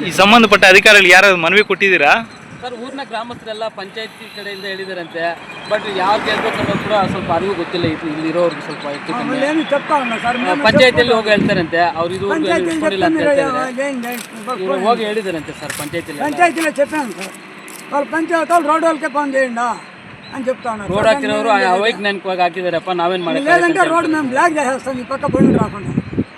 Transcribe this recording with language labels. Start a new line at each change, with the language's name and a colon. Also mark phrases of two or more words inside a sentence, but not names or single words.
Kannada: ಈ ಸಂಬಂಧಪಟ್ಟ ಅಧಿಕಾರಿಗಳು ಯಾರು ಮನವಿ ಕೊಟ್ಟಿದ್ದೀರಾ ಸರ್? ಊರಿನ ಗ್ರಾಮಸ್ಥರೆಲ್ಲ ಪಂಚಾಯತಿ ಕಡೆಯಿಂದ ಹೇಳಿದಾರಂತೆ. ಬಟ್ ಯಾರು ಕೇಳ್ಬೇಕನ್ನೋ ಕೂಡ ಸ್ವಲ್ಪ ಅರಿವು ಗೊತ್ತಿಲ್ಲ ಇಲ್ಲಿರೋರ್ಗೆ. ಸ್ವಲ್ಪ ಹೆಚ್ಚು ಕಮ್ಮಿ ಪಂಚಾಯತಿಯಲ್ಲಿ ಹೋಗಿ ಹೇಳ್ತಾರಂತೆ. ಅವ್ರು ಇದುವರೆಗೂ ಇಟ್ಕೊಂಡಿಲ್ಲ ಅಂತ ಹೇಳ್ತಾರೆ. ಹೋಗಿ ಹೇಳಿದಾರಂತೆ ಸರ್ పంచాయతీలో
Telugu: చెప్పాను సార్. వాళ్ళు పంచాయతీ వాళ్ళు రోడ్ వాళ్ళకే పని చేయండి అని చెప్తాను.
Kannada: రోడ్ ಹಾಕಿರೋರು ಅವೈಜ್ಞಾನಿಕವಾಗಿ ಹಾಕಿದಾರಪ್ಪ, ನಾವೇನ್ ಮಾಡಿ
Telugu: లేదంటే రోడ్ మేము బ్లాక్ చేసేస్తాం ఈ పక్క బండి రాకుండా.